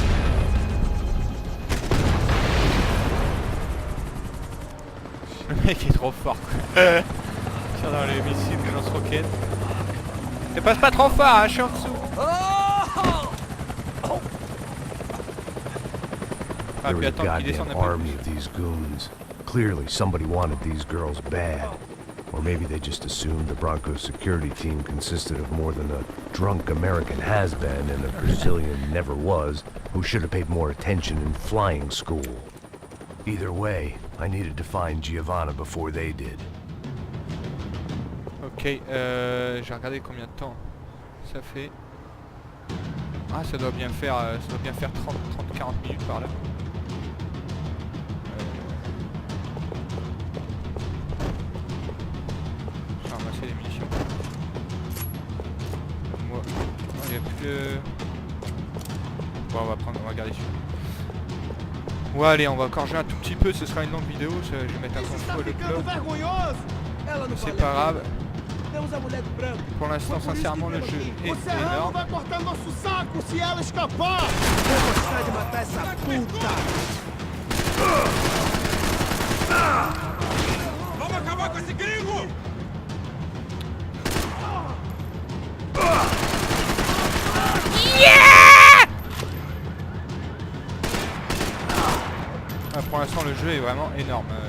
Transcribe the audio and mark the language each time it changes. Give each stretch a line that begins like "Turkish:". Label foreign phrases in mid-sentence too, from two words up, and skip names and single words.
French: Le mec est trop fort quoi. Tire dans les missiles, les lance-roquettes. Et passe pas trop fort, hein, je suis en dessous. Ah
English: There
French: puis
English: was a
French: attends qu'il descende
English: goddamn
French: un peu
English: army of these goons. Clearly, somebody wanted these girls bad. Or maybe they just assumed the Broncos security team consisted of more than a drunk American has-been and a Brazilian never was, who should have paid more attention in flying school. Either way, I needed to find Giovanna before they did.
French: Ok, j'ai regardé combien de temps ça fait. Ah ça doit bien faire 30-40 minutes par là. Je vais ramasser les munitions. Moi, il n'y a plus de... Bon on va regarder celui-là. Ouais allez, on va encore jouer un tout petit peu, ce sera une longue vidéo, je vais mettre un contre le club. Mais c'est pas grave. Pour l'instant, sincèrement, le jeu est énorme.
Portuguese: Vamos acabar com esse gringo!
French: Ah, pour l'instant, le jeu est vraiment énorme.